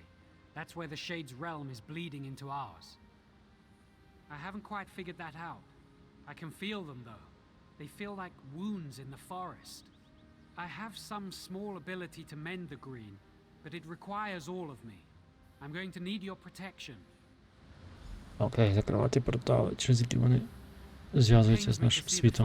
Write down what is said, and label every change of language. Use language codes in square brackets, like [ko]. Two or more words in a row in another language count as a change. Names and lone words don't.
[en] That's where the Shade's realm is bleeding into ours. I haven't quite figured that out. I can feel them, though. They feel like wounds in the forest. I have some small ability to mend the green, but it requires all of me. I'm going to need your protection. [uk] Окей, закривати портали, через які вони зв'язуються з нашим світом.